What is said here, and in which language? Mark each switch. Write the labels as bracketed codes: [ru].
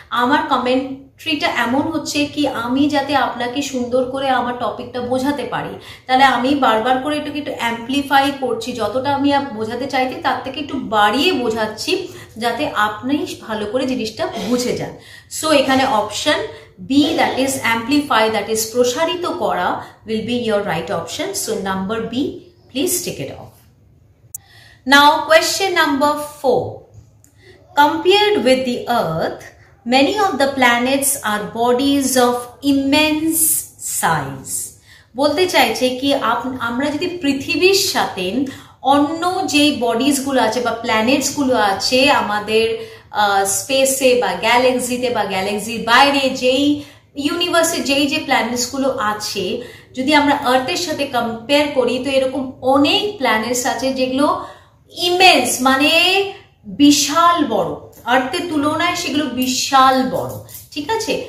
[bn] আমার কমেন্ট্রিটা এমন হচ্ছে কি আমি যাতে আপনাকে সুন্দর করে আমার টপিকটা বোঝাতে পারি, তাহলে আমি বারবার করে এটাকে একটু অ্যাম্পলিফাই করছি, যতটা আমি বোঝাতে চাইছি তার থেকে একটু বাড়িয়ে বোঝাচ্ছি যাতে আপনি ভালো করে জিনিসটা বুঝে যান। [en] so এখানে option B, that is amplify, that is [bn] প্রসারিত করা, [en] will be your right option. So number B, please tick it off. Now question number 4. Compared with the Earth, many of the planets are bodies of immense size. [bn] বলতে চাইছে কি আমরা যদি পৃথিবীর সাথে অন্য যে বডিজ গুলো আছে বা প্ল্যানেটস গুলো আছে আমাদের স্পেসে বা গ্যালাক্সিতে বা গ্যালাক্সির বাইরে যেই ইউনিভার্সে যে প্ল্যানেটস গুলো আছে, যদি আমরা আর্থের সাথে কম্পেয়ার করি তো এরকম অনেক প্ল্যানেটস আছে যেগুলো ইমেন্স মানে বিশাল বড়, আর্থের তুলনায় সেগুলো বিশাল বড়, ঠিক আছে।